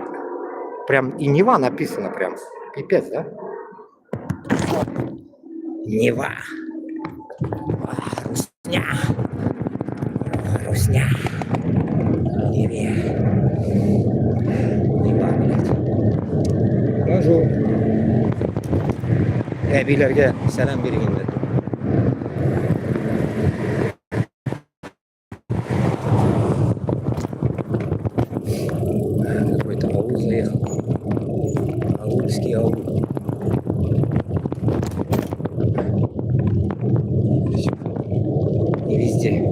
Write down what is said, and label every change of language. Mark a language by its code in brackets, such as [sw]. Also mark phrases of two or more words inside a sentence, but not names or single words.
[ru] Прям и Нева написано прям. Пипец, да? Нева. Русня. Русня. Неве. Нева, блядь. Bonjour. [tr] Abilerge selam verin dedi. [ru] Какой-то аул заехал. Аульский аул. Не везде.